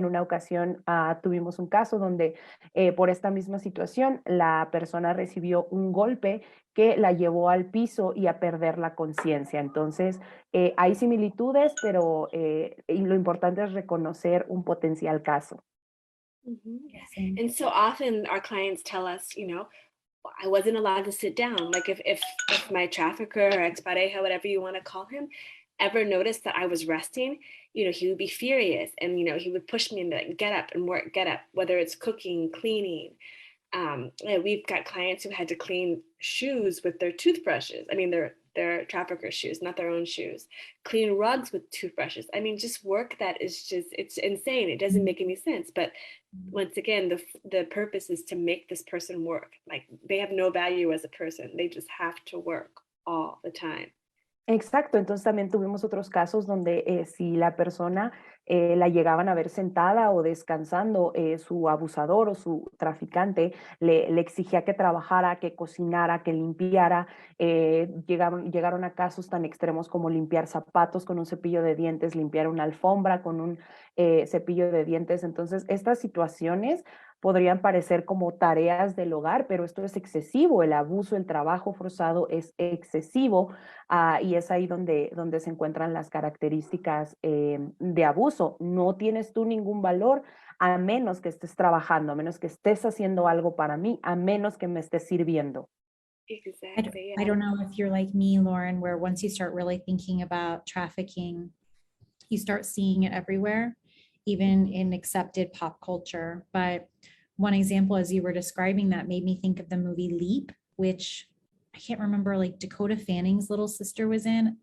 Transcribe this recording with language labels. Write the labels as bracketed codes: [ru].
[es] En una ocasión tuvimos un caso donde por esta misma situación la persona recibió un golpe que la llevó al piso y a perder la conciencia. Entonces, hay similitudes, pero y lo importante es reconocer un potencial caso. Mm-hmm. [en] And so often our clients tell us, you know, I wasn't allowed to sit down. Like if my trafficker or expareja, whatever you want to call him, ever noticed that I was resting, you know, he would be furious, and, you know, he would push me and be like, get up and work, get up, whether it's cooking, cleaning. We've got clients who had to clean shoes with their toothbrushes. I mean, they're their trafficker's shoes, not their own shoes, clean rugs with toothbrushes. I mean, just work that is just, it's insane. It doesn't make any sense. But once again, the purpose is to make this person work. Like they have no value as a person. They just have to work all the time. [es] Exacto, entonces también tuvimos otros casos donde si la persona la llegaban a ver sentada o descansando, su abusador o su traficante le exigía que trabajara, que cocinara, que limpiara. Llegaron a casos tan extremos como limpiar zapatos con un cepillo de dientes, limpiar una alfombra con un cepillo de dientes. Entonces, estas situaciones podrían parecer como tareas del hogar, pero esto es excesivo. El abuso, el trabajo forzado es excesivo. Y es ahí donde se encuentran las características de abuso. No tienes tú ningún valor a menos que estés trabajando, a menos que estés haciendo algo para mí, a menos que me estés sirviendo. [en] Exactly. I don't know if you're like me, Lauren, where once you start really thinking about trafficking, you start seeing it everywhere, even in accepted pop culture. But one example, as you were describing that, made me think of the movie Leap, which I can't remember, like Dakota Fanning's little sister was in.